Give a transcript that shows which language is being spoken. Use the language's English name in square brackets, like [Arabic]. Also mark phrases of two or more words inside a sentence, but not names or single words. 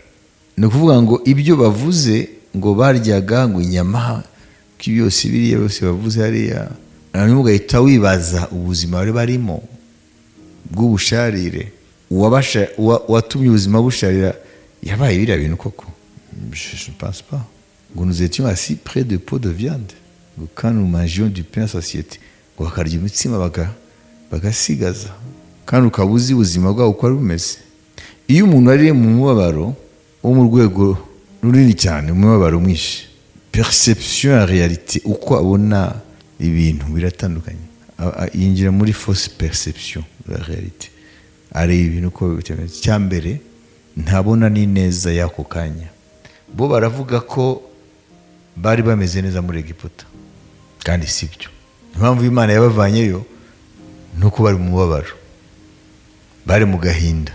[Kinyarwanda] Ni ukuvuga ngo ibyo bavuze ngo baryaga ngo inyama, ko byose biriya byose bavuze hariya, hanyuma ugahita wibaza ubuzima bari barimo bw'ubusharire, watumye ubuzima busharira yabaye biriya bintu koko? [French] Je ne pense pas. Ngo nous étions assis près de pots de viande, quand nous mangions du pain à satiété, [Kinyarwanda] ngo bakarya imitsima bagasigaza, kandi ukaba uzi ubuzima bwabo uko ari bumeze. Iyo umuntu ari mu mubabaro wo mu rwego runini cyane, umubabaro mwinshi, [French] perception ya realite, [Kinyarwanda] uko abona ibintu biratandukanye, yinjira muri [French] fausse perception de la realite, [Kinyarwanda] areba ibintu uko bitemeze. Cyambere ntabona ni neza y'ako kanya. Bo baravuga ko bari bameze neza muri Egiputa, kandi sibyo. Impamvu Imana yabavanyeyo nuko bari mu mubabaro, bari mu gahinda.